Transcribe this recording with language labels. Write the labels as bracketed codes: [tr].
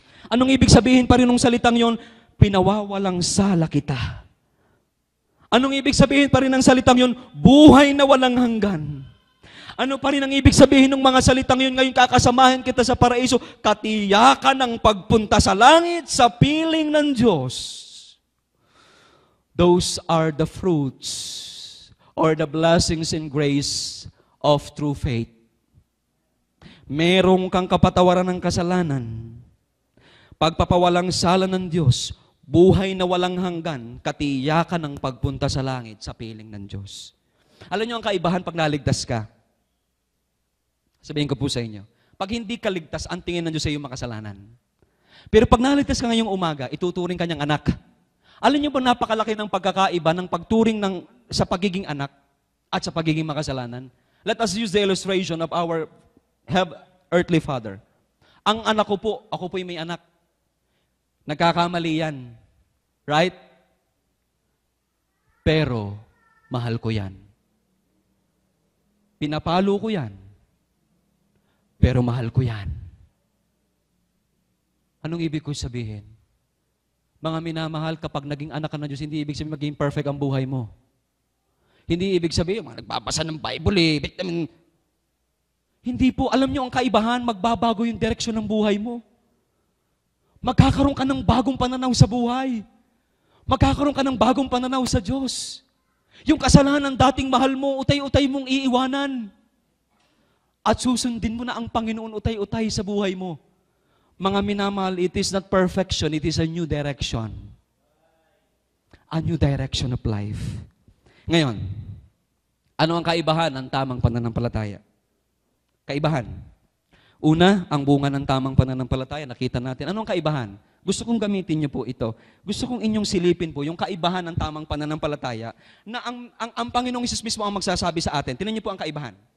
[tl] Anong ibig sabihin pa rin ng salitang yon? Pinawawalang sala kita. Anong ibig sabihin pa rin ng salitang yon? Buhay na walang hanggan. Ano pa rin ang ibig sabihin ng mga salitang yon? Ngayon kakasamahin kita sa paraiso, katiyakan ng pagpunta sa langit sa piling ng Diyos. Those are the fruits or the blessings and grace of true faith. Merong kang kapatawaran ng kasalanan. Pagpapawalang sala ng Diyos, buhay na walang hanggan, katiyakan ng pagpunta sa langit sa piling ng Diyos. Alam niyo ang kaibahan pag naligtas ka? Sabihin ko po sa inyo, pag hindi ka ligtas, ang tingin ng Diyos sa iyo makasalanan. Pero pag naligtas ka ngayong umaga, ituturing kanyang anak. Alam niyo ba napakalaki ng pagkakaiba ng pagturing sa pagiging anak at sa pagiging makasalanan? [en] Let us use the illustration of our earthly father. [tl] Ang anak ko po, ako po'y may anak. Nagkakamali yan. Right? Pero, mahal ko yan. Pinapalo ko yan. Pero mahal ko yan. Anong ibig ko sabihin? Mga minamahal, kapag naging anak ka ng Diyos, hindi ibig sabihin maging perfect ang buhay mo. Hindi ibig sabihin, nagbabasa ng Bible Hindi po, alam niyo ang kaibahan, magbabago yung direksyon ng buhay mo. Magkakaroon ka ng bagong pananaw sa buhay. Magkakaroon ka ng bagong pananaw sa Diyos. Yung kasalanan dating mahal mo, utay-utay mong iiwanan. At susundin mo na ang Panginoon utay-utay sa buhay mo. Mga minamahal, [en] it is not perfection, it is a new direction. A new direction of life. [tl] Ngayon, ano ang kaibahan ng tamang pananampalataya? Kaibahan. Una, ang bunga ng tamang pananampalataya, nakita natin. Ano ang kaibahan? Gusto kong gamitin niyo po ito. Gusto kong inyong silipin po yung kaibahan ng tamang pananampalataya na ang Panginoong Hesus mismo ang magsasabi sa atin. Tingnan niyo po ang kaibahan.